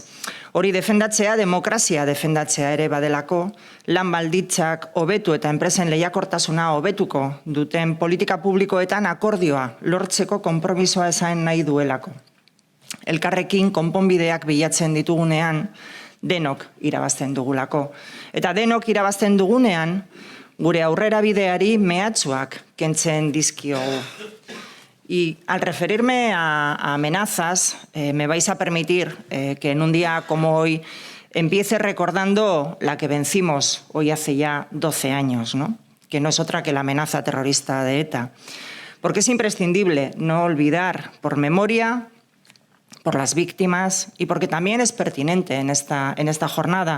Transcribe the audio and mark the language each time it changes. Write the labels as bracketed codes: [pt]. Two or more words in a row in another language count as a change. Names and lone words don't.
[eu] Hori defendatzea, demokrazia defendatzea ere badelako, lan baldintzak hobetu eta enpresen lehiakortasuna hobetuko duten politika publikoetan akordioa lortzeko konpromisoa esan nahi duelako. Elkarrekin konponbideak bilatzen ditugunean, denok irabazten dugulako. Eta denok irabazten dugunean, gure aurrera bideari mehatxuak kentzen dizkiogu. [es] Y al referirme a amenazas, me vais a permitir que en un día como hoy empiece recordando la que vencimos hoy hace ya 12 años, ¿no? Que no es otra que la amenaza terrorista de ETA. Porque es imprescindible no olvidar por memoria, por las víctimas y porque también es pertinente en esta jornada.